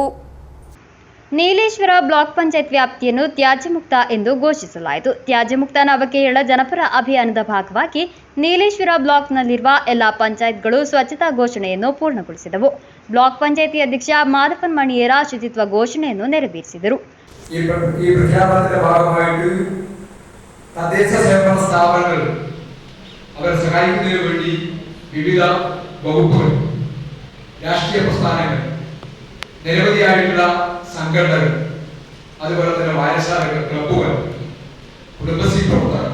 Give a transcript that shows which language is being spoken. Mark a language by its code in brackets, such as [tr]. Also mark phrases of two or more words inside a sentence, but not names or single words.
[kn] ನೀಲೇಶ್ವರ ಬ್ಲಾಕ್ ಪಂಚಾಯತ್ ವ್ಯಾಪ್ತಿಯನ್ನು ತ್ಯಾಜ್ಯ ಮುಕ್ತ ಎಂದು ಘೋಷಿಸಲಾಯಿತು. ತ್ಯಾಜ್ಯ ಮುಕ್ತ ನವಕೇರಳ ಜನಪರ ಅಭಿಯಾನದ ಭಾಗವಾಗಿ ನೀಲೇಶ್ವರ ಬ್ಲಾಕ್ನಲ್ಲಿರುವ ಎಲ್ಲ ಪಂಚಾಯತ್ಗಳು ಸ್ವಚ್ಛತಾ ಘೋಷಣೆಯನ್ನು ಪೂರ್ಣಗೊಳಿಸಿದವು. ಬ್ಲಾಕ್ ಪಂಚಾಯತಿ ಅಧ್ಯಕ್ಷ ಮಾದಪ್ಪನ್ ಮಣಿಯೇರ ಶುಚಿತ್ವ ಘೋಷಣೆಯನ್ನು ನೆರವೇರಿಸಿದರು. [ml] ഈ പ്രഖ്യാപനത്തിന്റെ ഭാഗമായിട്ട് തദ്ദേശ സ്വയംഭരണ സ്ഥാപനങ്ങൾ അവരെ സഹായിക്കുന്നതിന് വേണ്ടി വിവിധ വകുപ്പുകൾ, രാഷ്ട്രീയ പ്രസ്ഥാനങ്ങൾ, നിരവധിയായിട്ടുള്ള സംഘടനകൾ, അതുപോലെ തന്നെ വായനശാലകൾ, ക്ലബ്ബുകൾ, കുടുംബശ്രീ പ്രവർത്തകർ,